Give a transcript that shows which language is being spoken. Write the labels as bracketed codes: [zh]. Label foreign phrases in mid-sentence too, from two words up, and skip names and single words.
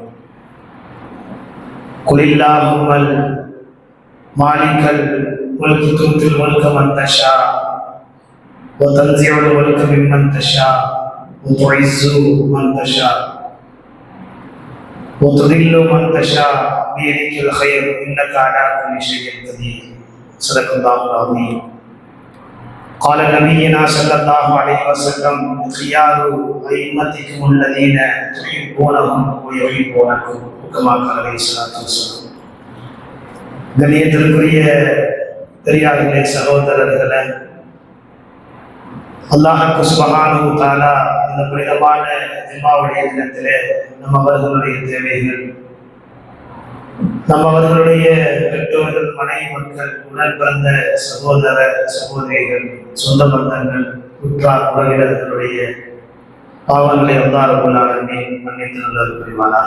[ar] قل اللهم مالك الملك تؤتي الملك من تشاء وتنزع الملك ممن تشاء وتعز من تشاء وتذل من تشاء بيدك الخير انك على كل شيء قدير. صدق الله العظيم. قال نبينا صلى الله عليه وسلم: خيار أئمتكم الذين تحبونهم ويحبونكم. كما قال عليه الصلاة والسلام. [ta] கண்ணியத்திற்குரிய பெரியார்களே, சகோதரர்களே, [ar] الله سبحانه وتعالى [ta] இந்த புனிதமான ஜும்ஆவுடைய தினத்திலே நம்மவர்களுடைய தேவைகள், நம்மவர்களுடைய பெற்றோர்கள், மனைவி மக்கள், உடன் பிறந்த சகோதர சகோதரிகள், சொந்த பந்தங்கள், உற்றார் உறவினர்களுடைய பாவங்களை [ar] الله رب العالمين [ta] மன்னித்து அருள் புரிவானாக.